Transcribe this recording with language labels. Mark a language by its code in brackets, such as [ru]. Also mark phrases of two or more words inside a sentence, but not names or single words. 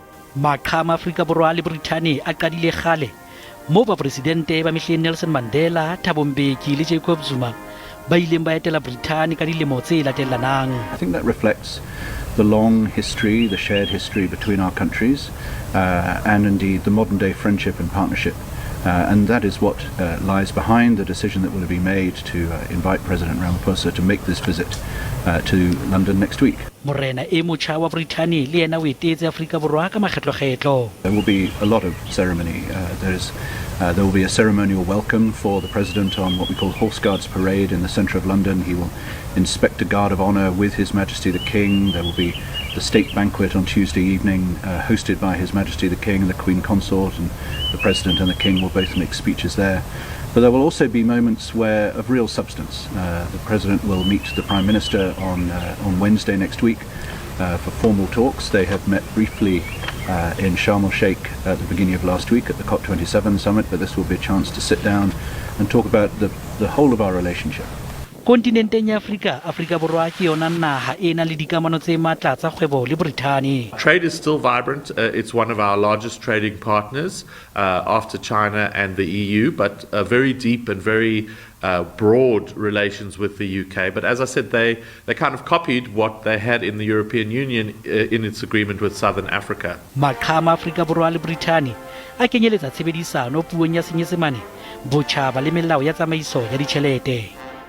[st] maqhama Afrika Borwa le Brithane a qadile kgale mo ba presidente ba mehleng Nelson Mandela, Thabo Mbeki le Jacob Zuma ba ileng ba etela Brithane ka dilemo tse latellanang. [en] I think that reflects the long history, the shared history between our countries, and indeed the modern day friendship and partnership. And that is what lies behind the decision that will be made to invite President Ramaphosa to make this visit to London next week. [st] Morena motjha wa Brithane le yena o etetse Afrika Borwa ka makgetlo-kgetlo. [en] There will be a lot of ceremony. There will be a ceremonial welcome for the President on what we call Horse Guards Parade in the centre of London. He will inspect a guard of honour with His Majesty the King. There will be the state banquet on Tuesday evening, hosted by His Majesty the King and the Queen Consort, and the President and the King will both make speeches there. But there will also be moments of real substance. The President will meet the Prime Minister on Wednesday next week for formal talks. They have met briefly in Sharm el-Sheikh at the beginning of last week at the COP27 summit, but this will be a chance to sit down and talk about the whole of our relationship. [st] Kontinenteng ya Afrika Borwa ke yona naha e nang le dikamano tse matla tsa kgwebo le Brithane. [en] Trade is still vibrant. It's one of our largest trading partners after China and the EU, but very deep and very broad relations with the UK. But as I said, they kind of copied what they had in the European Union in its agreement with Southern Africa. [st] Maqhama Afrika Borwa le Brithane a kenyeletsa tshebedisano puong ya Senyesemane, botjhaba le melao ya tsamaiso ya ditjhelete.